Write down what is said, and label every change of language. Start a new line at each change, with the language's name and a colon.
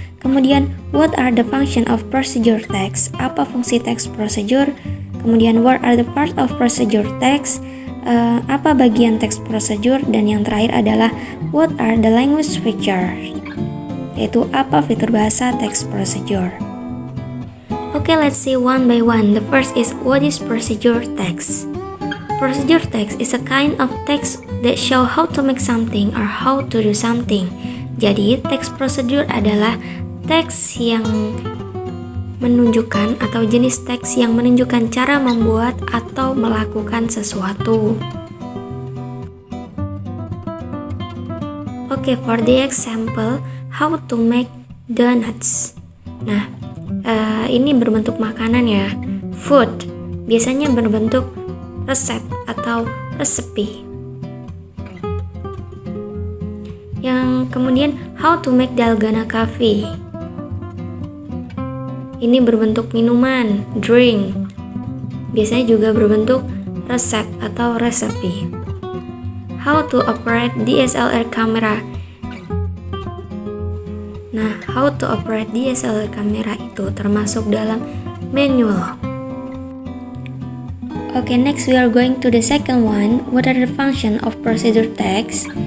English: Kemudian what are the function of procedure text,
Indonesian: apa fungsi text procedure.
English: Kemudian what are the part of procedure text,
Indonesian: apa bagian text procedure. Dan yang terakhir adalah
English: what are the language features,
Indonesian: yaitu apa fitur bahasa text procedure.
English: Okay, let's see one by one. The first is what is procedure text. Procedure text is a kind of text that show how to make something or how to do something.
Indonesian: Jadi, text procedure adalah teks yang menunjukkan atau jenis teks yang menunjukkan cara membuat atau melakukan sesuatu.
English: Okay, for the example, how to make donuts.
Indonesian: Nah, ini berbentuk makanan ya, food. Biasanya berbentuk resep atau resepi. Yang kemudian
English: how to make dalgona coffee.
Indonesian: Ini berbentuk minuman, drink. Biasanya juga berbentuk resep atau resepi.
English: How to operate DSLR camera.
Indonesian: Nah,
English: how to operate DSLR camera
Indonesian: itu termasuk dalam manual.
English: Okay, next we are going to the second one. What are the function of procedure text?